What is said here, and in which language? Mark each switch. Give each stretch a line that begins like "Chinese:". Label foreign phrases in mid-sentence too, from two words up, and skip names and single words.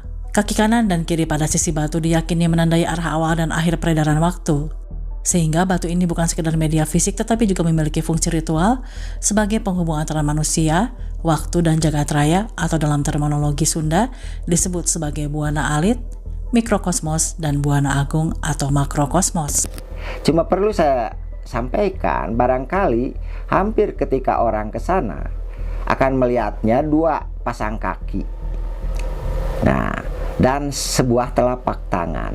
Indonesian: Kaki kanan dan kiri pada sisi batu diyakini menandai arah awal dan akhir peredaran waktu. Sehingga batu ini bukan sekedar media fisik tetapi juga memiliki fungsi ritual sebagai penghubung antara manusia, waktu dan jagat raya, atau dalam terminologi Sunda disebut sebagai
Sundanese: buana alit,
Indonesian: mikrokosmos, dan
Sundanese: buana agung
Indonesian: atau makrokosmos. Cuma perlu saya sampaikan, barangkali hampir ketika orang ke sana akan melihatnya 2 pasang kaki. Nah, dan sebuah telapak tangan.